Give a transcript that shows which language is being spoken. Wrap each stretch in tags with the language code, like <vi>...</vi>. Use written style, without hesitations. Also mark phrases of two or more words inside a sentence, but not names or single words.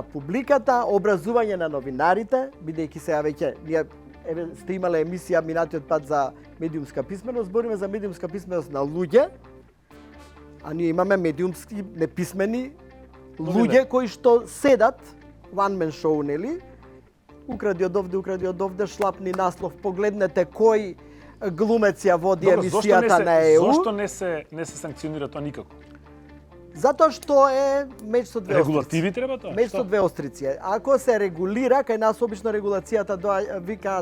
<mk>на публиката, образување на новинарите, бидејќи сега веќе ние сте имале емисија минатиот пат за медиумска писменост, збориме за медиумска писменост на луѓе, а ние имаме медиумски неписмени луѓе кои што седат</mk> <en>one man show,</en> <mk>нели? Укради од овде, шлапни наслов, погледнете кој глумец ја води емисијата на ЕУ. Зошто не се санкционира тоа никако? Затоа што е меч со две Регулативи треба тоа? Меч со две острици. Ако се регулира, кај нас обично регулацијата викаат</mk>